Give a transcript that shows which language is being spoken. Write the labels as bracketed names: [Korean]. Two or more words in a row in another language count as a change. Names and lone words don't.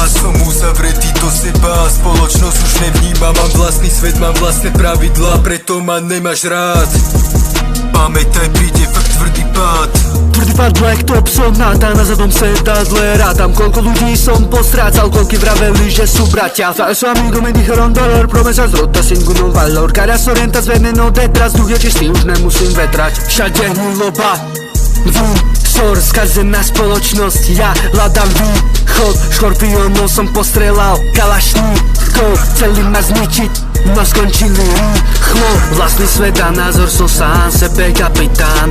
[Slovak] Som uzavretý do seba, spoločnosť už nevníma. Mám vlastný svet, mám vlastné pravidlá, preto ma nemáš rád. Pamätaj, príde fakt tvrdý pád. Tvrdý pád, blacktop, som náta, na zadnom sedadle rátam. Koľko ľudí som postrácal, koľky vraveli, že sú bratia. [Spanish] Falso amigo me dijeron dolor, promesas rotas, ninguno valor. Cara orientas veneno detrás, [Slovak] duch je čistý, už nemusím vetrať. Všade hnuloba, vzor, skazená spoločnosť. Ja hľadám východ, škorpiónov som postrelal kalašníkov, chceli ma zničiť, no skončili rýchlo. Vlastný svet a názor, som sám sebe kapitán.